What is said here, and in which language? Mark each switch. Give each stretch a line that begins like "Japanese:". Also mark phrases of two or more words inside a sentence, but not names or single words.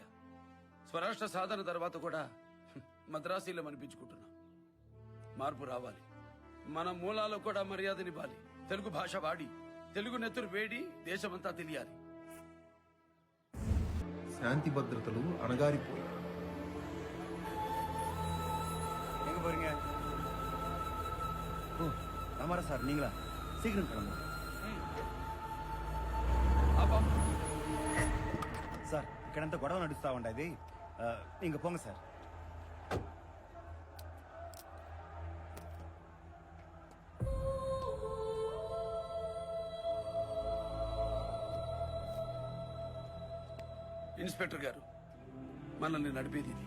Telugu: స్వరాష్ట్ర సాధన తర్వాత కూడా మద్రాసీలం అనిపించుకుంటున్నాం. మార్పు రావాలి. మన మూలాలకు కూడా మర్యాదనివ్వాలి. తెలుగు భాష వాడి తెలుగు నెత్తురు వేడి దేశమంతా తెలియాలి. శాంతి భద్రతలు అణగారిపోయి
Tamil: எங்க போறீங்க? ஓ, ராமாரா சார் நீங்களா? சீக்கிரம் கிளம்புங்க సార్.
Telugu: ఇక్కడంతా గొడవ నడుస్తా ఉండేది, ఇంక పోంగ సార్. ఇన్స్పెక్టర్ గారు, మనల్ని నడిపేది ఇది.